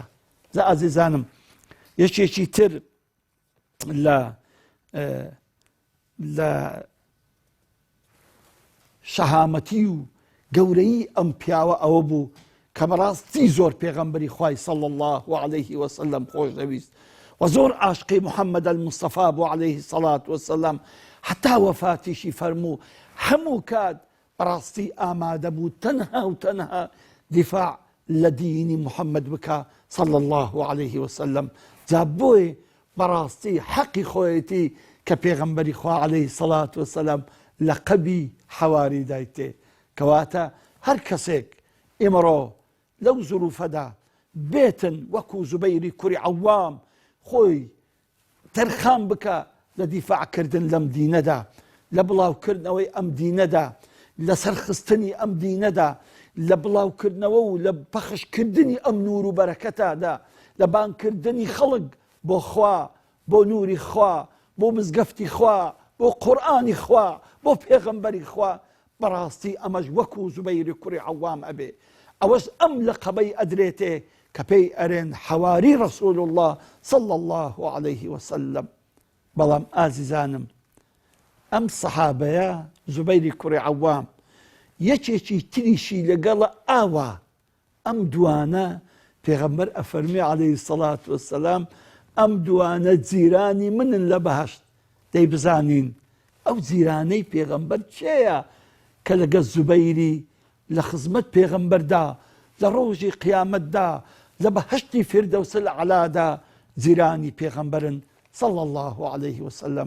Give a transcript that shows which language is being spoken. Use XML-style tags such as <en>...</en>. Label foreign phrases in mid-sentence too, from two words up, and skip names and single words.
<ckb>زە ئازیزانم یەکێکی تر لە شەهامەتی و گەورەی ئەم پیاوە ئەوە بوو کە بەڕاستی زۆر پێغەمبەری خوای</ckb> <ar>صلی الله عليه وسلم</ar> <ckb>خۆش دەویست و زۆر عاشقی محەممەد المستەفا بوو</ckb> <ar>عليه الصلاة والسلام.</ar> <ckb>حتا وەفاتیشی فەرموو هەموو کات بەڕاستی ئامادە بوو تەنها و تەنها دیفاع لە دینی محەممەد بکە</ckb> <ar>صلی الله عليه وسلم.</ar> <ckb>جا بۆیە بەڕاستی حەقی خۆیەتی کە پێغەمبەری خوا</ckb> <ar>عليه الصلاة والسلام</ar> <ckb>لەقەبی حەواری دایتێ. کەواتە هەر کەسێک ئێمەڕۆ لەو زروفەدا بێتن وەکو زوبەیری کوڕی عەوام خۆی تەرخان بکە لە دیفاعکردن لەم دینەدا، لە بڵاوکردنەوەی ئەم دینەدا، لە سەرخستنی ئەم دینەدا، لە بڵاوکردنەوە و لە پەخشکردنی ئەم نور و بەرەکەتادا، لە بانکردنی خەڵک بۆ خوا، بۆ نوری خوا، بۆ مزگەفتی خوا، بۆ قورئانی خوا، بۆ پێغەمبەری خوا. بەڕاستی ئەمەش وەکو زوبەیری کوڕی عەوام ئەبێ. ئەوەش ئەم لەقەبەی ئەدرێتێ کە پێی ئەرێن حەواری</ckb> <ar>ڕەسوول الله صلی الله عليه وسلم.</ar> <ckb>بەڵام ئازیزانم ئەم سەحابەیە زوبەیری کوڕی عەوام یەکێکی تریشی لەگەڵە ئاوا. ئەم دوانە پێغەمبەر ئەفەرمێ</ckb> <ar>عليه الصلاة والسلام</ar> <ckb>ئەم دوانە جیرانی منن لە بەهەشت. دەی بزانین ئەو جیرانەی پێغەمبەر چێیە کە لەگە زوبەیری لە خزمەت پێغەمبەردا لە ڕۆژی قیامەتدا لە بەهەشتی فردەوس العەلادا جیرانی پێغەمبەرن</ckb> <ar>صلی الله عليه وسلم.</ar>